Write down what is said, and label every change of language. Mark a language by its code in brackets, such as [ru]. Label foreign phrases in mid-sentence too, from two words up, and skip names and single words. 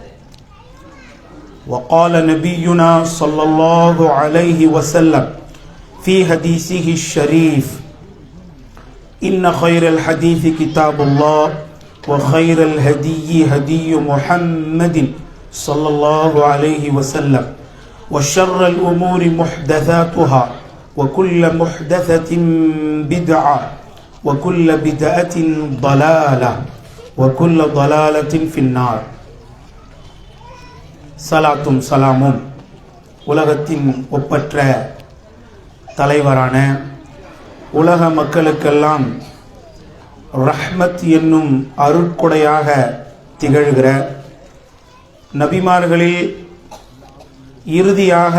[ar] وقال نبينا صلى الله عليه وسلم في حديثه الشريف إن خير الحديث كتاب الله وخير الهدي هدي محمد صلى الله عليه وسلم وشر الأمور محدثاتها وكل محدثة بدعة وكل بدعة ضلالة وكل ضلالة في النار صلاة سلام [ta] உலகத்தின் ஒப்பற்ற தலைவரான உலக மக்களுக்கெல்லாம் ரஹ்மத் என்னும் அருட்கொடையாக திகழ்கிற நபிமார்களில் இறுதியாக